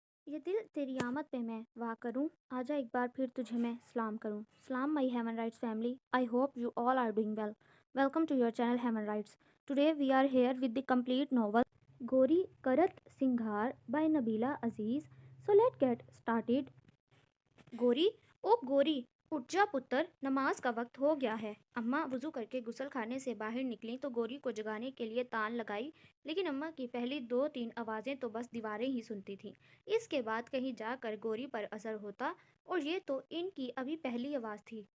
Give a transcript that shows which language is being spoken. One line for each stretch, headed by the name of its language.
Urdu: یہ دل تیری آمد پہ میں واہ کروں، آجا ایک بار پھر تجھے میں سلام کروں.
English: سلام my Heaven Rights family. I hope you all are doing well. Welcome to your channel Heaven Rights. Today we are here with the complete novel Gori Karat Singhar by Nabila Aziz. So let's get started.
Urdu: گوری او گوری اٹھ جا پتر، نماز کا وقت ہو گیا ہے. اماں وضو کر کے غسل خانے سے باہر نکلیں تو گوری کو جگانے کے لیے تان لگائی، لیکن اماں کی پہلی 2-3 آوازیں تو بس دیواریں ہی سنتی تھیں. اس کے بعد کہیں جا کر گوری پر اثر ہوتا، اور یہ تو ان کی ابھی پہلی آواز تھی.